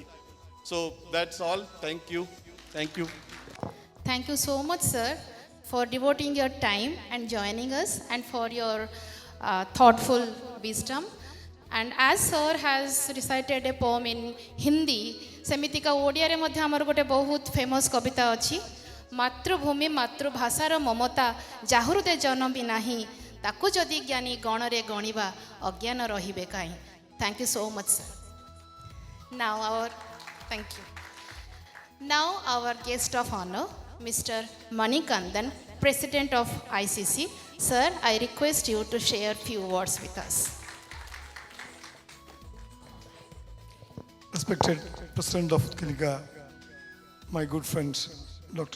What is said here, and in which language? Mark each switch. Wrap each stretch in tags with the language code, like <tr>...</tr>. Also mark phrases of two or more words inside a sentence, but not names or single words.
<en>So that's all. Thank you. Thank you. Thank you so much, sir, for devoting your time and joining us and for your thoughtful wisdom. And as sir has recited a poem in Hindi,</en> <or>ସେମିତିକା ଓଡ଼ିଆ ରେ ମଧ୍ୟ ହମର ଗୋଟେ ବହୁତ ଫେମସ କବିତା ଅଛି, ମାତୃଭୂମି ମାତୃଭାଷାର ମମତା ଯାହାହୃଦେ ଜନ୍ମ ଭି ନାହିଁ, ତାକୁ ଯଦି ଜ୍ଞାନୀ ଗଣ ରେ ଗଣିବା ଅଜ୍ଞାନ ରହିବେ କାହିଁ.</or> <en>Thank you so much, sir. Thank you. Now our guest of honor, Mr. Manikandan, President of ICC. Sir, I request you to share few words with us. Respected President of Utkalika, my good friend Dr.</en>